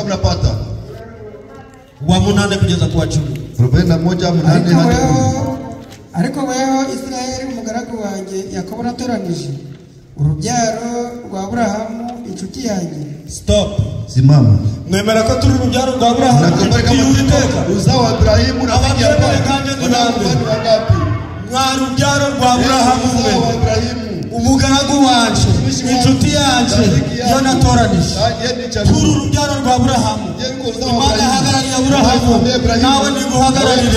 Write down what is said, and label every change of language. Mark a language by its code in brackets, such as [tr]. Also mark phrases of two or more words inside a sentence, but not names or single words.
[rw] Wa munane kugeza ku wa 10. [sw] 41 hadi 10. [rw] Ariko weho Israeli umugaragu wanjye Yakobo natoranije urubyaro rwa Aburahamu inshuti yanjye. [en] Stop. [sw] Simama. [rw] Mwemera ko turi urubyaro rwa Aburahamu inshuti y'Uwiteka. [sw] Uzao wa Ibrahimu na [rw] abanyemere kandi ni bande. Mwa rubyaro rwa Aburahamu mwe umugaragu wanje inshuti yanje yo natoranije kuri urubyaro rwa Aburahamu. Imana ihagarariye Aburahamu, nawe niguhagararire.